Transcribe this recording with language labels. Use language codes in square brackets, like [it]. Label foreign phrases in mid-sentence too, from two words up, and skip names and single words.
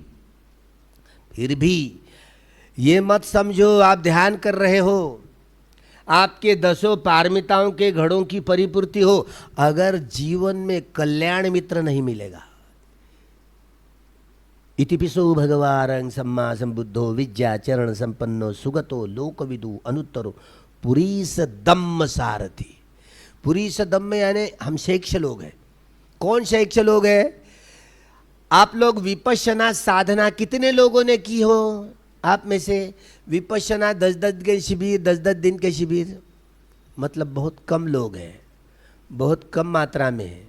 [hi] फिर भी ये मत समझो आप ध्यान कर रहे हो, आपके 10 पारमिताओं के घड़ों की परिपूर्ति हो, अगर जीवन में कल्याण मित्र नहीं मिलेगा। [pi] इतिपिसो भगवान सम्मा संबुद्धो विद्या चरण संपन्नो सुगतो लोकविदु अनुत्तरो पुरीस दम्म सारथी। पुरीस दम्म [hi] यानी हम शेक्ष लोग हैं। कौन शेक्ष लोग हैं? आप लोग विपश्यना साधना कितने लोगों ने की हो? आप में से विपश्यना 10-10 के शिविर, 10-10 दिन के शिविर, मतलब बहुत कम लोग हैं, बहुत कम मात्रा में है।